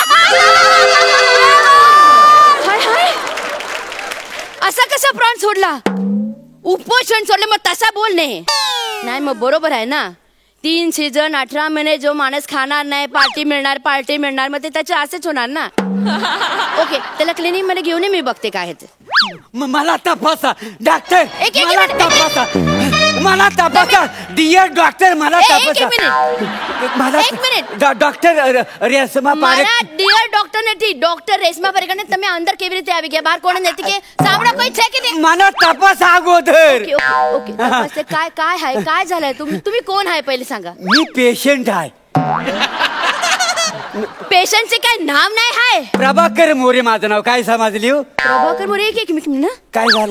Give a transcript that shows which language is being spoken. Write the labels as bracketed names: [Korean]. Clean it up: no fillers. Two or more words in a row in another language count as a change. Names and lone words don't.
[Marathi] हाय हाय असा कसा प्राण सोडला उपोषण सोडले मग तसा बोलणे नाही मग बरोबर आहे ना 3 सीझन 18 महिने जो माणूस खाणार नाही पार्टी मिळणार मग ते त्याचे असेच होणार ना ओके त्याला क्लिनिक मध्ये घेऊन मी बघते काय आहे ते मला तपासा डॉक्टर मला तपासा [English] Dear doctor [Marathi] मला तपासा एक मिनिट डॉक्टर રેશમા પારેખ [English] Dear doctor [Gujarati] નથી ડોક્ટર રેશમા પારેખ ને તમે અંદર કેવી રીતે આવી ગયા બહાર કોણ નથી કે સાંભળો કોઈ છે કે નહીં [Marathi] मला तपास अगोदर ओके तपासते काय काय आहे काय झालंय तुम्ही कोण आहे पहिले सांगा मी पेशंट आहे पेशंटचे काय नाव नाही आहे प्रभाकर मोरे माझं नाव काय समजली प्रभाकर मोरे एक मिनिट ना काय झालं